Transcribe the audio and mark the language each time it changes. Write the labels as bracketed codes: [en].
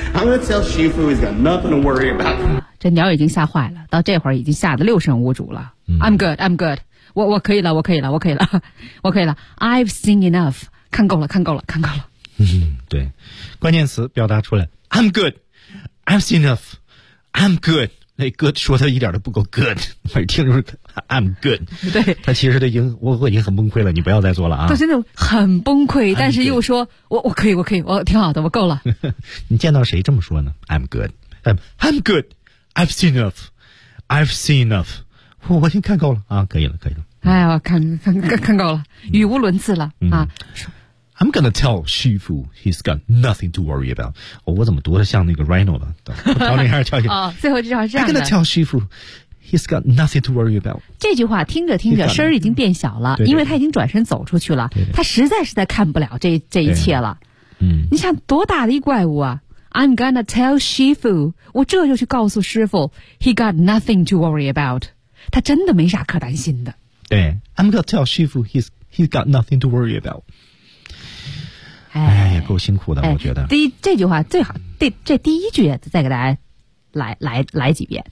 [en] I'm gonna tell Shifu he's got nothing to worry about. [zh] 这鸟已经吓坏了，到这会儿已经吓得六神无主了。嗯、 [en] I'm good. [zh] 我可以了，我可以了。 [en] I've seen enough. [zh] 看够了。嗯，对。关键词表达出来。 [en] I'm good. I've seen enough. I'm good. [zh] 那 good 说他一点都不够 good， 每听就是 I'm good。对，他其实他已经我已经很崩溃了，你不要再做了啊！他真的很崩溃，但是又说我可以，我挺好的，我够了。你见到谁这么说呢 ？ [en] I'm good， I'm good， I've seen enough， [zh] 我已经看够了啊，可以了。哎呀，看够了，语无伦次了、 [en] 嗯、啊！I'm gonna tell Shifu he's got nothing to worry about、哦。 [zh] 我怎么读的像那个 Rhino 了？找你还是跳起来、哦、最后这句话是这样的。 [en] I'm gonna tell Shifu he's got nothing to worry about。 [zh] 这句话听着声儿已经变小了，因为他已经转身走出去了，他实在是在看不了这一切了。嗯，你想多大的一怪物啊。 [en] I'm gonna tell Shifu， [zh] 我这就去告诉师傅 [en] he got nothing to worry about， [zh] 他真的没啥可担心的。 [en] 对， I'm gonna tell Shifu he's got nothing to worry about。哎 [zh] 呀，够辛苦的、哎、我觉得。这句话最好这第一句再给大家来几遍。